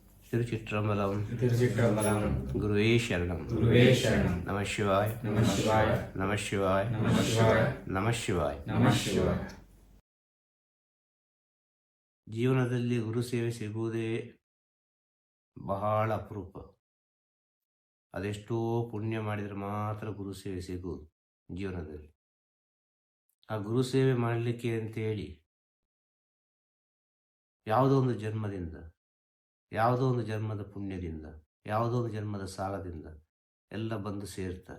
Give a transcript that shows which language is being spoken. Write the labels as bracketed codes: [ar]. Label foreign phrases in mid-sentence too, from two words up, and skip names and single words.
[ta] திருச்சிற்றம்பலம். திருச்சிற்றம்பலம். குருவே சரணம். குருவே சரணம். நம சிவாய. நம சிவாய. நம சிவாய. நம சிவாய. [kn] நம ಶಿವಾಯ. நம ಶಿವಾಯ. ಜೀವನದಲ್ಲಿ ಗುರು ಸೇವೆ ಸಿಗುವುದೇ ಬಹಳ ಅಪರೂಪ. ಅದೆಷ್ಟೋ ಪುಣ್ಯ ಮಾಡಿದರೆ ಮಾತ್ರ ಗುರು ಸೇವೆ ಸಿಗುವುದು ಜೀವನದಲ್ಲಿ. ಆ ಗುರು ಸೇವೆ ಮಾಡಲಿಕ್ಕೆ ಅಂತೇಳಿ ಯಾವುದೋ ಒಂದು ಜನ್ಮದಿಂದ, ಯಾವುದೋ ಒಂದು ಜನ್ಮದ ಪುಣ್ಯದಿಂದ, ಯಾವುದೋ ಒಂದು ಜನ್ಮದ ಸಾಲದಿಂದ ಎಲ್ಲ ಬಂದು ಸೇರ್ತಾರೆ.